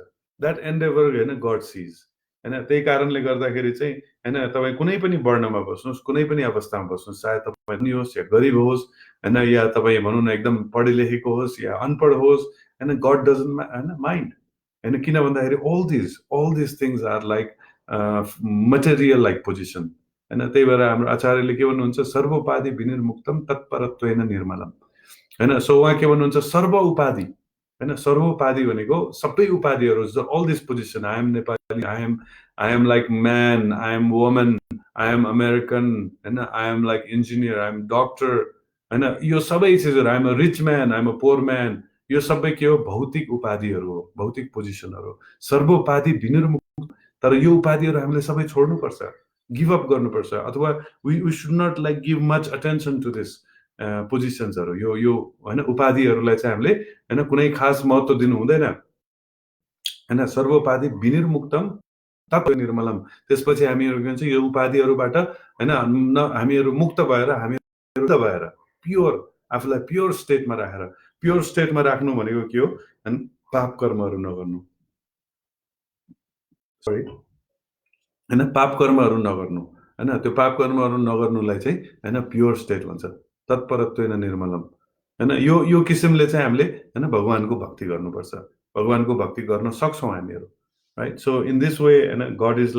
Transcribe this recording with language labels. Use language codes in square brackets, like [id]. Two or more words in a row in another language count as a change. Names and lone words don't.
[en] that endeavour, [ne] होइन, [en] God sees, [ne] होइन। त्यही कारणले गर्दाखेरि चाहिँ, होइन, तपाईँ कुनै पनि वर्णमा बस्नुहोस्, कुनै पनि अवस्थामा बस्नुहोस्, चाहे तपाईँ धनी होस् या गरिब होस्, होइन, या तपाईँ भनौँ न एकदम पढे लेखेको होस् या अनपढ होस्, होइन, [en] God doesn't, [ne] होइन, माइन्ड, होइन। किन भन्दाखेरि [en] all these things are like material like position, होइन। [ne] त्यही भएर हाम्रो आचार्यले के भन्नुहुन्छ, [sa] सर्वोपाधि विनिर्मुक्तम तत्परत्वेन निर्मलम, [ne] होइन। सो उहाँ के भन्नुहुन्छ, सर्व उपाधि, होइन, सर्व उपाधि भनेको सबै उपाधिहरू, [en] all this position, I am Nepali, I am like man, I am woman, I am American, होइन, I am like engineer, I am doctor, होइन, [ne] यो सबै चिजहरू, [en] I am a rich man, I am a poor man, [ne] यो सबै के हो? भौतिक उपाधिहरू हो, भौतिक पोजिसनहरू। सर्व उपाधि विनिर्मुक्त, तर यो उपाधिहरू हामीले सबै छोड्नुपर्छ, [en] give up [ne] गर्नुपर्छ, अथवा [en] we should not like give much attention to this positionsहरू, [ne] यो होइन, उपाधिहरूलाई चाहिँ हामीले, होइन, कुनै खास महत्त्व दिनु हुँदैन, होइन। [sa] सर्वोपाधि विनिर्मुक्तम तत् निर्मलम, [ne] त्यसपछि हामीहरू के भन्छ, यो उपाधिहरूबाट, होइन, हामीहरू मुक्त भएर, हामीहरू भएर प्योर, आफूलाई [en] pure stateमा [ne] राखेर, [en] pure stateमा [ne] राख्नु भनेको के हो? पाप कर्महरू नगर्नु, सरी होइन पाप कर्महरू नगर्नु होइन त्यो पाप कर्महरू नगर्नुलाई चाहिँ होइन [en] pure state [ne] भन्छ [sa] तत्परत्वेन निर्मलम [ne] होइन यो किसिमले चाहिँ हामीले होइन भगवानको भक्ति गर्नुपर्छ भगवानको भक्ति गर्न सक्छौँ हामीहरू [en] right so in this way [ne] होइन [en] God is